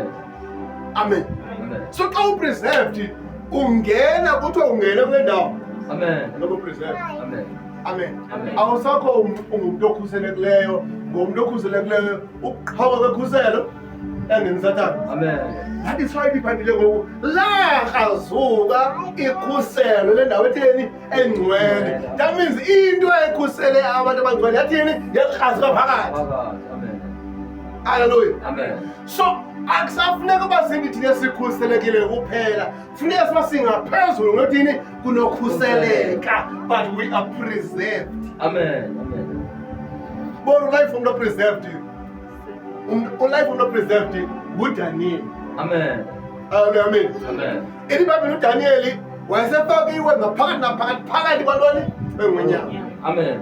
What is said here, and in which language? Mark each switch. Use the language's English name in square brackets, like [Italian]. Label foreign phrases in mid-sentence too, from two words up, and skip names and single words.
[Xhosa] Amen. Amen. So xa u-preserved ungena kuthiwa ungena kule ndawo Amen. ngoba u-preserved. Amen. Amen. Amen. Awusakho ungumntu okhuselekileyo, ngumntu okhuselekileyo uqhawa kwekhuselo engenisathana. Amen. [English] That is why [Xhosa] ibhayibhile ngoku lakrazuka ikhuselo lendawo etheni? Engcwele. [English] That means [Xhosa] into ekhusele abantu abangcwele yathini? Yakrazuka phakathi. Amen. Hallelujah. Amen. So akusafuneka uba sindithi thina sikhuselekile kuphela, funeka siba singaphezulu ngothini? Kunokhuseleka, [English] but we are preserved. [Xhosa] Amen. Amen. Bona ulife umntu preserved, ulife umntu preserved nguDaniel. Amen. Amen. Amen. Elibhayibhile uDaniel wayesefakiwe ngaphakathi naphakathi phakathi kwantoni? Engonyama. Amen.